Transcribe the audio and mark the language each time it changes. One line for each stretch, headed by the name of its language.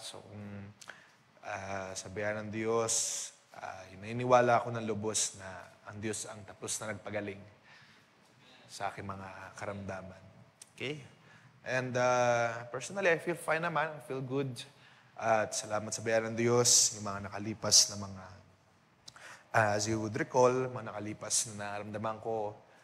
Filipino: So, kung sabihan ng Diyos, naniniwala ako ng lubos na ang Diyos ang tapos na nagpagaling sa aking mga karamdaman. Okay?
English: And personally, I feel fine naman. I feel good.
Filipino: At salamat sa biyaya ng Diyos, yung mga nakalipas na mga,
English: as you would recall,
Filipino: mga nakalipas na naramdaman ko